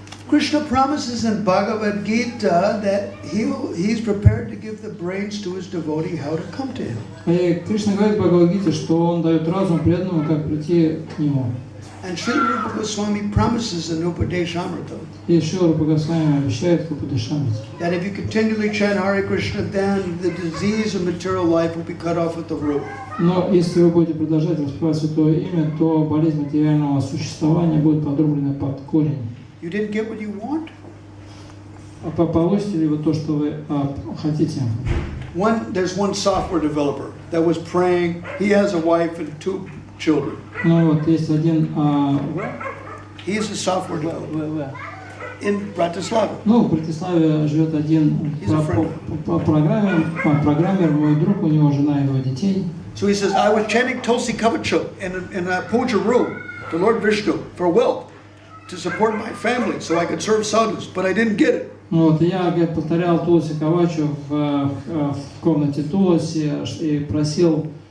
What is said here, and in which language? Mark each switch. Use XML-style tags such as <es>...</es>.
<en>Krishna promises in Bhagavad Gita that he's prepared to give the brains to his devotee how to come to him.</en> <ru>И Кришна говорит в Бхагавад-гите, что он дает разум преданному, как прийти к нему.</ru> <en>And Srila Rupa Goswami promises in Upadeshamrita</en> <ru>И Шрила Рупа Госвами обещает в Упадешамрите,</ru> <en>that if you continually chant Hare Krishna, then the disease of material life will be cut off at the root.</en> <ru>но если вы будете продолжать воспевать святое имя, то болезнь материального существования будет подрублена под корень.</ru> <en>You didn't get what you want?</en> <ru>А получите ли вы то, что вы хотите?</ru> <en>There's one software developer that was praying. He has a wife and 2 children.</en> <ru>Ну вот есть один</ru> <en>He is a software developer in Bratislava.</en> <ru>ну, в Братиславе живет один программер, мой друг, у него жена и 2 детей.</ru> <en>So he says, I was chanting Tulsi Kavacha in a puja room to Lord Vishnu for wealth to support my family so I could serve sadhus, but I didn't get it.</en> <ru>Вот, я, говорит, повторял Туласи Кавачу в комнате Туласи и просил</ru>